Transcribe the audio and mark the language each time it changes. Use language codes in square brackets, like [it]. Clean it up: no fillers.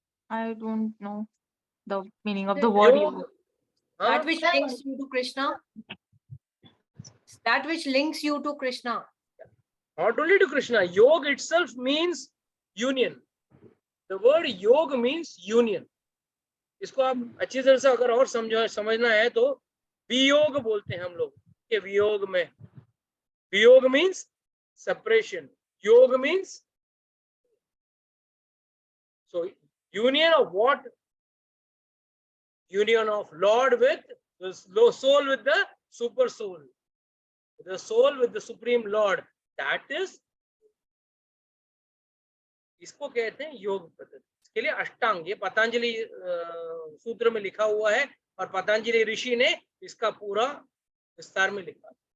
[en] I don't know the meaning of the word [hi] योग, [en] yoga. हाँ, That which links you to Krishna. That which links you to Krishna. not only to Krishna, yog itself means union. The word yog means union. [hi] इसको आप अच्छी तरह से अगर और समझना है तो वियोग बोलते हैं हम लोग कि वियोग में, वियोग मीन्स सेपरेशन, योग means [en] so union of what? Union of Lord with the soul, with the super soul, the soul with the supreme Lord, that is, [hi] इसको कहते हैं योग पद्धति। इसके लिए अष्टांग, ये पतंजलि सूत्र में लिखा हुआ है और पतंजलि ऋषि ने इसका पूरा विस्तार में लिखा।